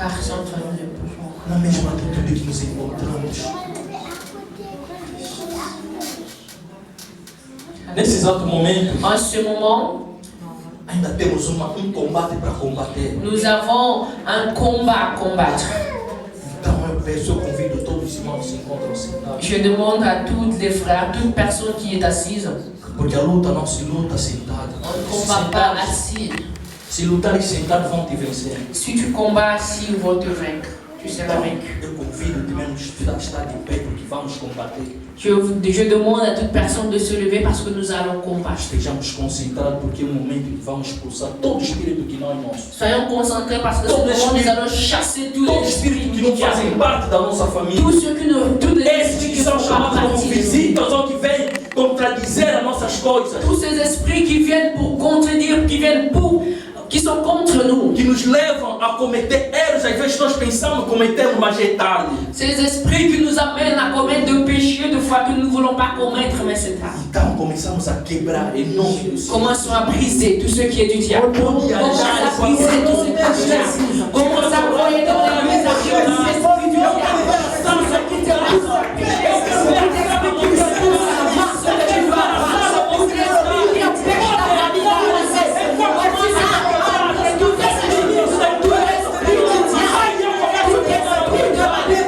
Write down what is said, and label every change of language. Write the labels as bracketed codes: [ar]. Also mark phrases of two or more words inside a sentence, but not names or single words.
[pt] Na mesma atitude que nos encontramos. Nesse exato momento, [fr] En ce moment, [pt] ainda temos um combate para combater. [fr] nous avons un combat à combattre. [pt] Então eu peço, eu convido todos os irmãos que se encontram sentados. [fr] Je demande à tous les frères, à toute personne qui est assise, [pt] Porque a luta não se luta sentada. [fr] on ne combat pas assis. [pt] Se lutarem sentados vão te vencer. [fr] Si tu combats assis, ils vont te vaincre. Tu seras vaincu. [pt] Eu convido também a estar de pé porque vamos combater. [fr] Je demande à toute personne de se lever parce que nous allons combattre. [pt] Estejamos concentrados porque é um momento que vamos expulsar todo espírito que não é nosso. [fr] Soyons concentrés parce que ce moment nous allons chasser tous [pt] Todo [fr] les [pt] espírito que [fr] esprits [pt] não [fr] du [pt] fazem [fr] diable. [pt] parte da nossa família. [fr] Tous ceux qui nous, tous les [pt] Esses [fr] esprits [pt] que [fr] qui [pt] são [fr] font [pt] chamados como [fr] partie de nous. [pt] visitas ou que vêm contradizer as nossas coisas. [fr] Tous ces esprits qui viennent pour contredire, qui sont contre nous. [pt] Que nos levam a cometer erros, às vezes nós pensamos cometemos, mas é tarde. [fr] Ces esprits qui nous amènent à commettre des péchés de fois que nous ne voulons pas commettre, mais c'est tard. [pt] Então começamos a quebrar em nome do Senhor. [fr] Commençons à briser tout ce qui est du diable. Commençons à briser tout ce qui est du diable. Commençons à envoyer dans l'église à Dieu tous ces esprits du diable. Sans ce qui te pousse à pécher, tous les esprits qui te poussent à marcher, que tu vas avoir. Tous les esprits qui empêchent ta famille d'avancer. Commence à arrêter tout esprit, tout esprit du diable, tout esprit de la